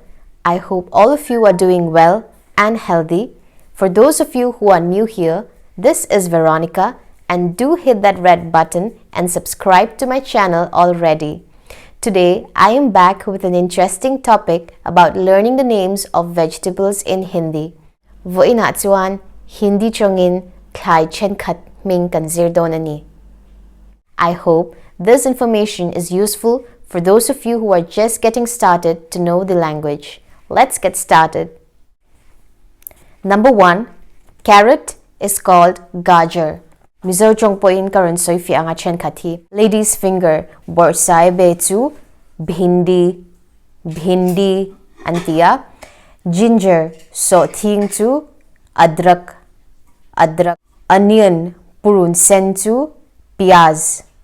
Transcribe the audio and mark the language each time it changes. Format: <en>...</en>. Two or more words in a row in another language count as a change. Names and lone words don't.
<en>I hope all of you are doing well and healthy. For those of you who are new here, this is Veronica and do hit that red button and subscribe to my channel already. Today I am back with an interesting topic about learning the names of vegetables in Hindi.</en> <lus>Vo ina chuan Hindi chongin khai chen khat ming kan zirdonani.</lus> <en>I hope this information is useful for those of you who are just getting started to know the language. Let's get started. Number 1. Carrot is called gajar.</en> <lus>Mizo chongpoin karon soifi anga chen khathi.</lus> <en>Lady's finger</en> <lus>borsai bechu bhindi antia. Ginger so thing chu adrak. Onion purun sen chu piyaz.</lus>